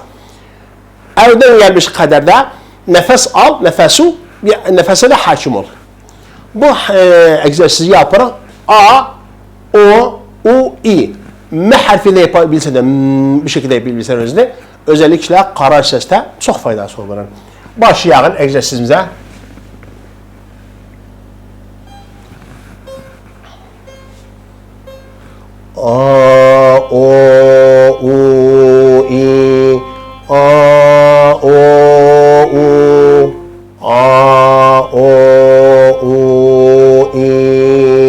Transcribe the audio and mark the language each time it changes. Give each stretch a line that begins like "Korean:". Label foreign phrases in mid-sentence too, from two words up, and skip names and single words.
Azerbaijani: Əldən gəlmiş qədərdə nəfəs al, nəfəsə də hakim ol. Bu egzersizi yapırıq. A, O, U, I. M hərfi ilə yapabilsə də, bu şəkildə yapabilsən özünü, özəlliklə qarar səsdə çox faydası olur. Başlayağın egzersizimizə. A, O, U, I. A, O, U. A, O, U, I.